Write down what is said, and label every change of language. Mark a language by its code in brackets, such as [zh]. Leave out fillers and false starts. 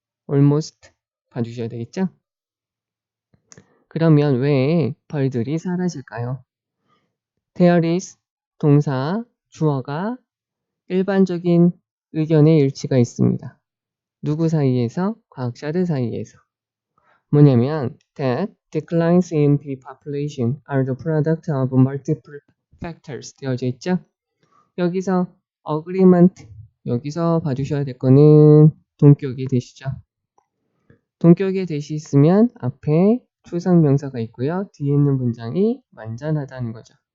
[ko] almost 봐주셔야 되겠죠. 그러면 왜 벌들이 사라질까요? There is 동사, 주어가 일반적인 의견의 일치가 있습니다. 누구 사이에서? 과학자들 사이에서. [en] 뭐냐면 that declines in bee population are the product of multiple factors 되어져 있죠. [ko] 여기서 agreement, 여기서 봐주셔야 될 거는 동격의 대시죠. 동격의 대시 있으면 앞에 추상명사가 있고요. 뒤에 있는 문장이 완전하다는 거죠.